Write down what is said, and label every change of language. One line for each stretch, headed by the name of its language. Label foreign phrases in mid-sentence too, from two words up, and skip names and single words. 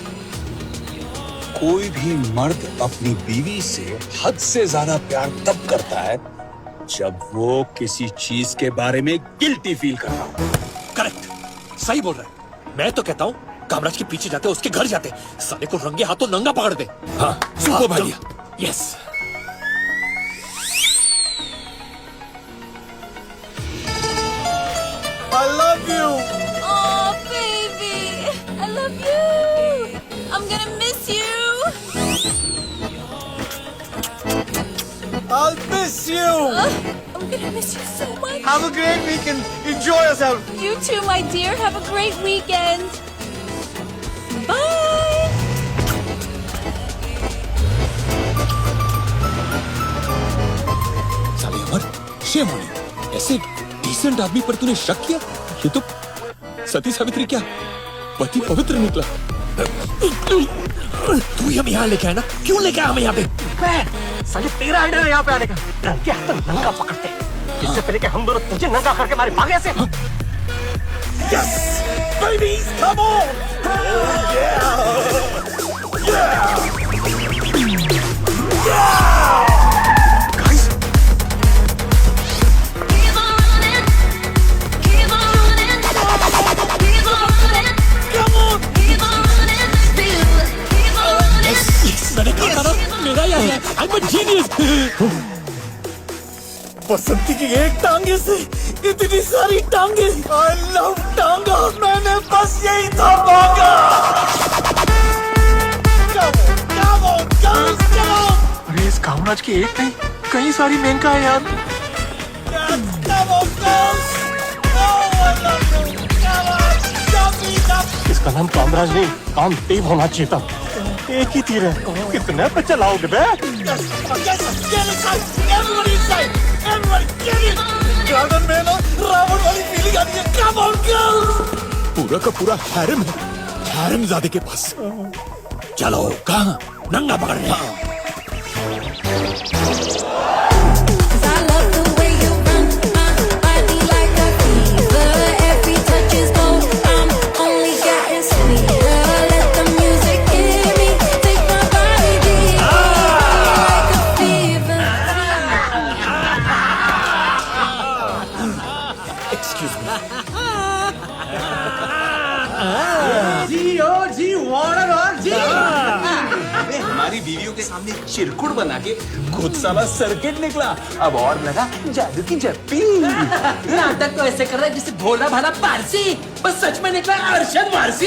Hindi: कोई भी मर्द अपनी बीवी से हद से ज्यादा प्यार तब करता है जब वो किसी चीज के बारे में
English: guilty feel
Hindi: कर रहा हो। करेक्ट, सही बोल रहा है। मैं तो कहता हूँ कामराज के पीछे जाते, उसके घर जाते, साले को रंगे हाथों नंगा पकड़ दे। हाँ, सुपर भाइया। यस।
English: I love you. Oh, baby, I love you. I'm gonna miss you. I'll miss you. I'm gonna miss you so much. Have a great weekend. Enjoy yourself. You too, my dear. Have a great weekend. Bye.
Hindi: साले अमर,
English: shame on you.
Hindi: ऐसे डिसेंट आदमी पर तूने शक किया? ये तो सती सावित्री क्या पति पवित्र निकला। तू ही हम यहाँ लेके आया ना, क्यों लेके आया हमें यहाँ पे? साले तेरा आइडिया है यहाँ पे आने का। डर के हाथ नंगा पकड़ते, इससे पहले कि हम दोनों तुझे नंगा करके मारे भागे से।
English: Yes, babies, come on. Oh yeah. Yeah.
Hindi: मैंने कहा था ना, मेरा ही है।
English: I'm a genius.
Hindi: बसंती की एक टांगे से इतनी सारी टांगे।
English: I love
Hindi: टांगा। मैंने बस यही था मांगा।
English: Come on, girls, come on.
Hindi: अरे इस कामराज की एक नहीं, कई सारी मेनका है यार।
English: Yes, come on, girls. Oh, I love you. Come on, stop me, stop.
Hindi: इसका नाम कामराज नहीं, कामदेव होना चाहिए था। एक ही तीर है, कितने पे चलाओगे बे?
English: Yes, yes, get inside. Everybody inside. Everybody, get in.
Hindi: गार्डन में ना रावण वाली फीलिंग आती है।
English: Come on, girls.
Hindi: पूरा का पूरा हैरम है, हैरमजादे के पास। चलो, कहाँ? नंगा पकड़ने।
English: I love the way you run my body like a fever. Every touch is gold. I'm only getting sweeter. Let the music hit me. Take my body deeper like a fever. Excuse me.
Hindi: हमारी बीवियों के सामने चिरकुट बना के खुद साला सर्किट निकला। अब और लगा जादू की जप्पी। नाटक तो ऐसे कर रहा है जैसे भोला भाला पारसी, बस सच में निकला अरशद वारसी।